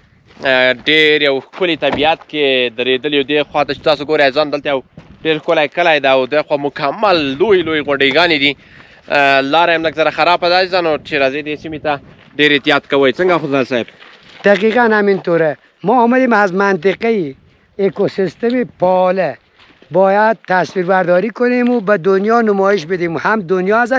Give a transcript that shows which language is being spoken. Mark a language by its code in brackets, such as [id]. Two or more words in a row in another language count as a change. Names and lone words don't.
[ps] ډېر یو ښکلي طبیعت کې درېدلي یو دې خواته چې تاسو ګورئ عزیزانو دلته یو ډېر ښکلی کلی ده او دې خوا مکمل لوی لوی غونډیګانې دي لاره هم لږ ذره خرابه ده عزیزانو چې راځئ دې سیمې ته ډېر احتیاط کوئ څنګه اخندزاده صاحب [fa] دقیقا همینطوره ما آمدیم از منطقه اکوسیستم پاله باید تصویر برداری کنیم و به دنیا نمایش بدیم هم دنیا ازش